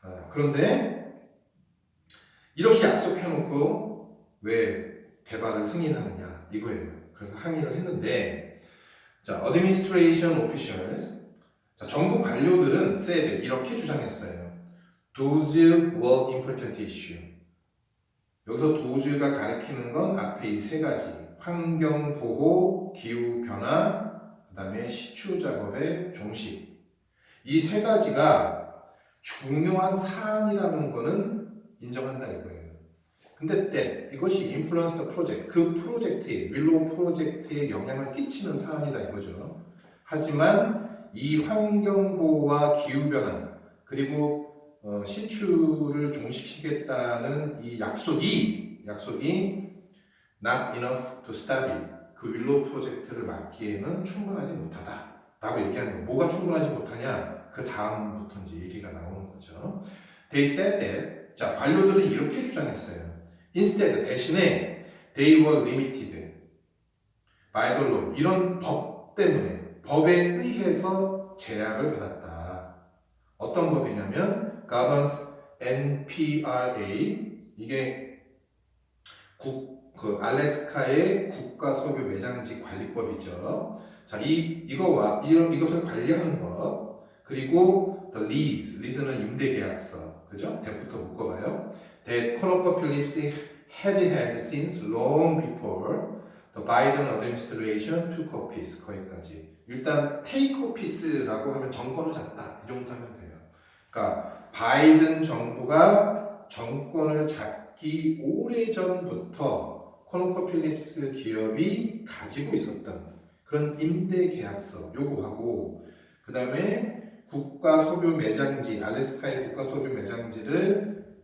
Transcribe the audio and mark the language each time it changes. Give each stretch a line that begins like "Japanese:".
Korean: 그런데 이렇게 약속해놓고 왜 개발을 승인하느냐 이거예요. 그래서 항의를 했는데, 자,
English: administration officials,
Korean: 자, 정부 관료들은
English: said
Korean: 이렇게 주장했어요.
English: Those were important issue.
Korean: 여기서 도즈가 가리키는 건 앞에 이 세 가지, 환경 보호, 기후 변화, 그다음에 시추 작업의 종식. 이 세 가지가 중요한 사안이라는 거는 인정한다 이거예요. 근데 이것이
English: influence the project,
Korean: 그 프로젝트에, 윌로우 프로젝트에 영향을 끼치는 사안이다 이거죠. 하지만 이 환경 보호와 기후 변화 그리고 시추를 종식시키겠다는 이 약속이
English: not enough to stop it.
Korean: 그 윌로우 프로젝트를 막기에는 충분하지 못하다라고 얘기하는 거예요. 뭐가 충분하지 못하냐? 그 다음부터 이제 얘기가 나오는 거죠.
English: They said that,
Korean: 자, 관료들은 이렇게 주장했어요.
English: Instead,
Korean: 대신에
English: they were limited by the law.
Korean: 이런 법 때문에, 법에 의해서 제약을 받았다. 어떤 법이냐면
English: governs NPRA,
Korean: 이게 알래스카의 국가 석유 매장지 관리법이죠. 자, 이것을 관리하는 법, 그리고
English: the lease
Korean: 는 임대 계약서, 그죠? 대부터 묶어봐요.
English: That ConocoPhillips has had since long before the Biden administration took office.
Korean: 거기까지. 일단 take office라고 하면 정권을 잡다 이 정도 하면 돼요. 그러니까 바이든 정부가 정권을 잡기 오래전부터 코노코필립스 기업이 가지고 있었던 그런 임대 계약서 요구하고, 그 다음에 국가 석유 매장지, 알래스카의 국가 석유 매장지를